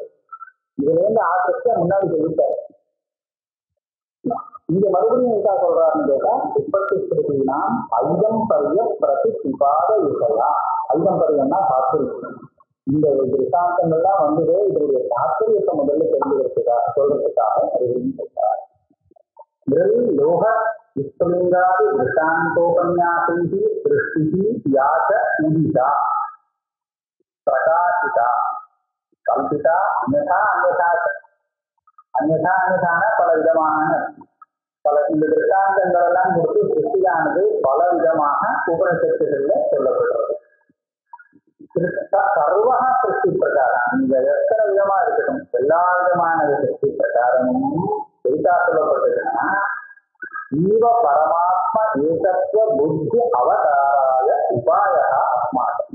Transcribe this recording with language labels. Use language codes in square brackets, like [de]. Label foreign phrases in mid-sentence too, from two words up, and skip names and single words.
[ta] இதுல இருந்து ஆதிருஷ்யம் முன்னாடி சொல்லிட்டாரு. இங்க மறுபடியும் என்ன சொல்றாருன்னு கேட்டா [sa] उत्पत्ति श्रुतिना ऐदम्पर्य प्रतिपाद विषया. [ta] ஐதம்பரியம்னா தாத்பரியம். இந்த திருஷ்டாந்தங்கள்லாம் வந்தது இதனுடைய தாத்பரியத்தை முதல்ல தெரிஞ்சுக்கிறதுக்காக சொல்றதுக்காக அது சொல்றாரு. லோக [sa] विश्वलिंगादि दृष्टान्तोपन्यासैः सृष्टिः या च उदिता प्रकाशिता कल्पिता अन्यथा अन्यथा अन्यथा अन्यथाன [ta] பல விதமான பல இந்த திருஷ்டாந்தங்கள் எல்லாம் கொடுத்து சிருஷ்டியானது பல விதமாக உபனிஷத்துகள்ல சொல்லப்படுறது. சர்வ சிருஷ்டி பிரகாரம் இந்த எத்தனை விதமா இருக்கட்டும் எல்லா விதமான சிருஷ்டி பிரகாரமும் எதுக்கா சொல்லப்பட்டதுன்னா [sa] जीव परमात्म एकत्व बुद्धि अवताराय उपाय अस्माकम्.